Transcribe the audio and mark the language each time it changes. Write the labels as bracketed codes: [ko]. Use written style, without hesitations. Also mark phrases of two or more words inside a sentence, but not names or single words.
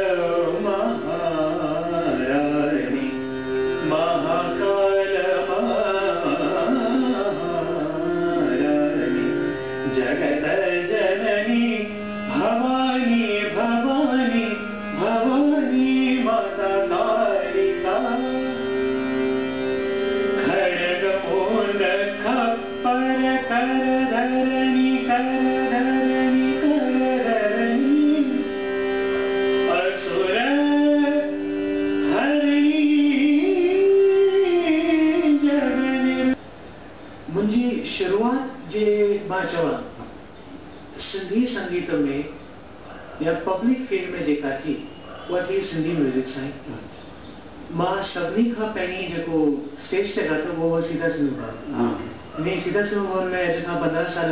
[hi] जगत जननी भवानी भवानी भवानी माता कालिका खड़ग मूंड खप्पर कर धरणी असुर हरणी जगनी [sd] मुंहिंजी शुरुआत जे मां चवां सिंधी संगीत में या [en] public field [sd] में जेका थी उहा थी सिंधी म्यूजिक सां मां सभिनी खां पहिरीं जेको स्टेज ते ॻातो उहो सीधा सिंधू इन सीधा सिंधू भवन में अॼु खां 15 साल